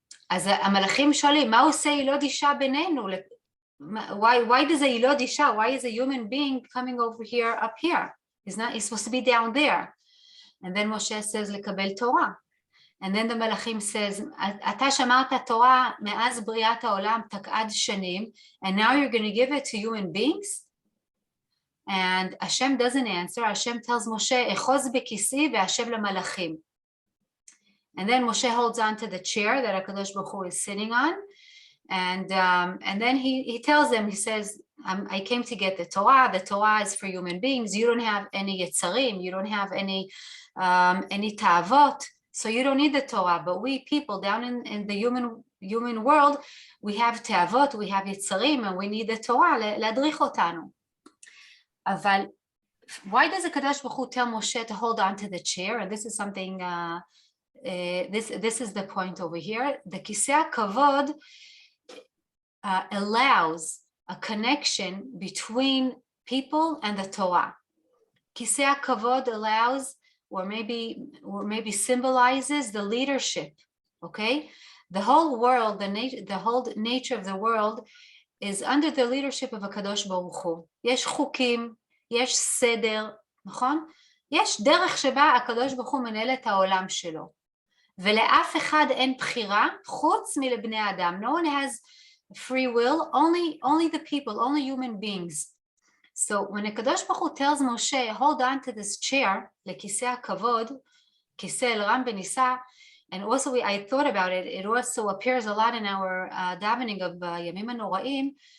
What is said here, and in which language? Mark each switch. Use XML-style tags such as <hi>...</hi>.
<he>אז המלאכים שואלים, מה עושה ילוד אישה בינינו?</he> <en>Why does a ילוד אישה? Why is a human being coming over here up here? He's supposed to be down there. And then Moshe says לקבל תורה. And then the מלאכים says,</en> <he>אתה שמרת תורה מאז בריאת העולם תקעד שנים,</he> <en>and now you're going to give it to human beings? And Hashem doesn't answer. Hashem tells Moshe,</en> <he>אחוז בכיסאי והשב למלאכים.</he> <en>And then Moshe holds on to the chair that HaKadosh Baruch Hu is sitting on, and then he tells them, he says, I came to get the Torah is for human beings, you don't have any yetzarim, you don't have any ta'avot, So you don't need the Torah, but we people down in the human world, we have תאוות, we have יצרים, and we need the Torah</en> <he>להדריך אותנו.</he> <en>אבל why does הקדוש ברוך הוא tell Moshe to hold on to the chair? And this is something, this is the point over here. The כיסא הכבוד allows a connection between people and the Torah. כיסא הכבוד allows, or maybe symbolizes the leadership, okay? The whole world, the whole nature of the world is under the leadership of הקדוש ברוך הוא.</en> <he>יש חוקים, יש סדר, נכון? יש דרך שבה הקדוש ברוך הוא מנהל את העולם שלו. ולאף אחד אין בחירה חוץ מלבני אדם.</he> <en>No one has free will, only the people, only human beings. So when הקדוש ברוך הוא tells Moshe, hold on to this chair, לכיסא הכבוד, כיסא אל רם ונישא, and also I thought about it, it also appears a lot in our davening of ימים הנוראים.</en>